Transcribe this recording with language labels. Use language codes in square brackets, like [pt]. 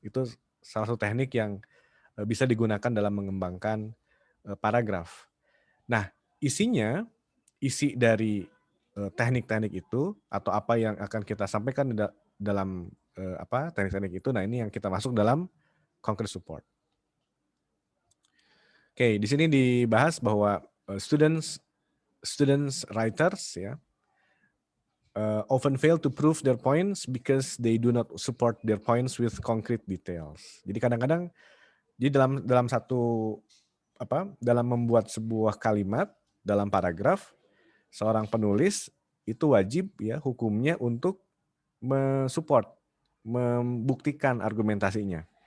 [id] Itu salah satu teknik yang bisa digunakan dalam mengembangkan paragraf. Nah, isi dari teknik-teknik itu atau apa yang akan kita sampaikan dalam teknik-teknik itu, nah ini yang kita masuk dalam concrete support. Oke, di sini dibahas bahwa [en] students writers, ya, often fail to prove their points because they do not support their points with concrete details. [id] Jadi kadang-kadang dalam membuat sebuah kalimat dalam paragraf, seorang penulis itu wajib, ya, hukumnya untuk membuktikan argumentasinya.